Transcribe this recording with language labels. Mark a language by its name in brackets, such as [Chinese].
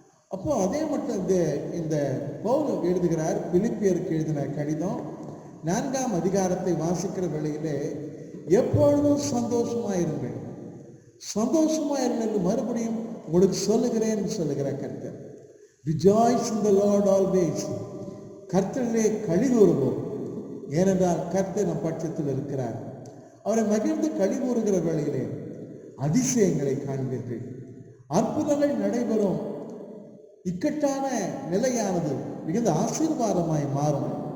[Tamil] அப்போ அதே மட்டும் இந்த பவுல் எழுதுகிறார், பிலிப்பியருக்கு எழுதின கடிதம் 4ஆம் அதிகாரத்தை வாசிக்கிற வேளையிலே எப்பொழுதும் சந்தோஷமாயிருங்கள், சந்தோஷமாயிருங்கள் என்று மறுபடியும் உங்களுக்கு சொல்லுகிறேன் சொல்லுகிற கர்த்தர். [English] Rejoice in the Lord always. [Tamil] கர்த்தரிலே களி கூறுவோம், ஏனென்றால் கர்த்தர் நம் பட்சத்தில் இருக்கிறார். அவரை மகிழ்ந்து களி கூறுகிற வேளையிலே அதிசயங்களை காண்பீர்கள். அற்புதங்கள் நடைபெறும். இக்கட்டான நிலையானது மிகுந்த ஆசீர்வாதமாய் மாறும்.